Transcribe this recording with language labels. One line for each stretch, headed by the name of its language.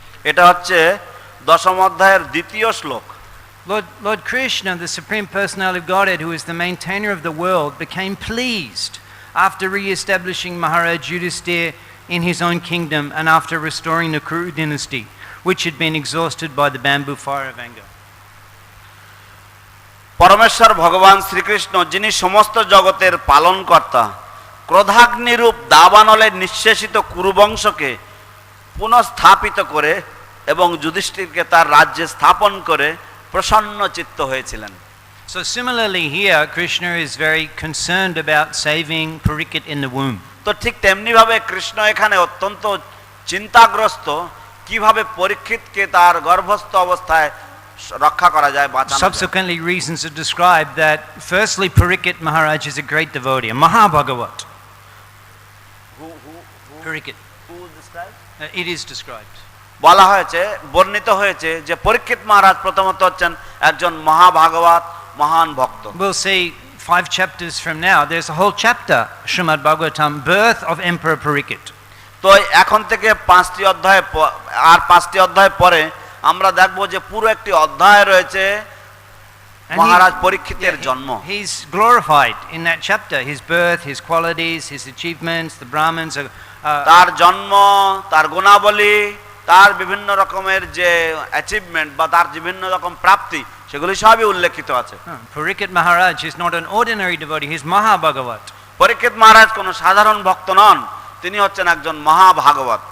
Bangla: এটা হচ্ছে দশম অধ্যায়ের দ্বিতীয় শ্লোক।
English: Lord Krishna, the Supreme Personality of Godhead, who is the maintainer of the world, became pleased after re-establishing Maharaj Yudhisthira in his own kingdom and after restoring the Kuru dynasty, which had been exhausted by the bamboo fire of anger.
Bangla: পরমেশ্বর ভগবান শ্রীকৃষ্ণ, যিনি সমস্ত জগতের পালনকর্তা, ক্রোধাগ্নিরূপ দাবানলে নিঃশেষিত কুরুবংশকে পুনঃস্থাপিত করে এবং যুধিষ্ঠিরকে তার রাজ্যে স্থাপন করে প্রসন্ন চিত্ত হয়েছিলেন।
English: So similarly here, Krishna is very concerned about saving Parikshit in the womb.
Bangla: তো ঠিক তেমনি ভাবে কৃষ্ণ এখানে অত্যন্ত চিন্তাগ্রস্ত, কিভাবে পরীক্ষিতকে তার গর্ভস্থ অবস্থায় রক্ষা করা যায়, বাঁচানো যায়।
English: Subsequently, reasons are described that firstly, Parikshit Maharaj is a great devotee, a Mahabhagavat. Parikshit. It is described.
Bangla: বলা হয়েছে, বর্ণিত হয়েছে যে পরীক্ষিত মহারাজ প্রথমত হচ্ছেন একজন মহাভাগবত, মহান ভক্ত।
English: We'll see 5 chapters from now, there's a whole chapter, Srimad Bhagavatam, birth of Emperor Parikshit.
Bangla: তো এখন থেকে 5টি অধ্যায় আর 5টি অধ্যায় পরে আমরা দেখব যে পুরো একটি অধ্যায় রয়েছে মহারাজ পরীক্ষিতের জন্ম।
English: He's glorified in that chapter, his birth, his qualities, his achievements, the Brahmins
Bangla: তার জন্ম, তার গুণাবলী, তার বিভিন্ন রকমের যে অ্যাচিভমেন্ট বা তার বিভিন্ন রকম প্রাপ্তি, সেগুলি সবই উল্লেখিত আছে।
English: Parikshit Maharaj is not an ordinary devotee, he's Mahabhagavat.
Bangla: পরীক্ষিত মহারাজ কোনো সাধারণ ভক্ত নন, তিনি হচ্ছেন একজন মহাভাগবত।